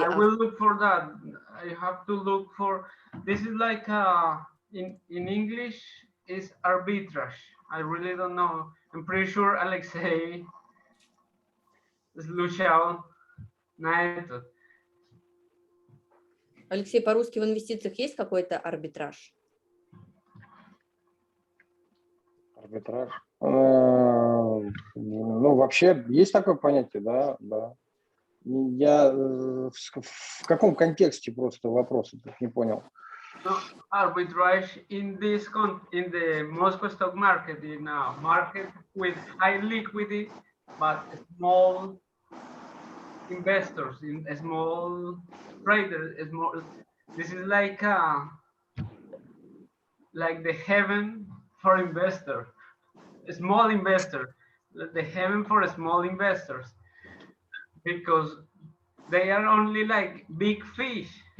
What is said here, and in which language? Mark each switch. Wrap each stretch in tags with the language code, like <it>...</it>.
<en>I will look for that. I have to look for, this is like in English is arbitrage. I really don't know. I'm pretty sure Alexei</en> <ru>изучал на этот. Алексей, по-русски в инвестициях есть какой-то арбитраж? Арбитраж. Ну, вообще, есть такое понятие, да, да. Я в каком контексте просто вопрос не понял.</ru> <en>No, arbitrage in this in the Moscow stock market, in a market with high liquidity, but small investors, in a small traders, small. This is like the heaven for investors, small investors, the heaven for small investors, because they are only like big fish.</en>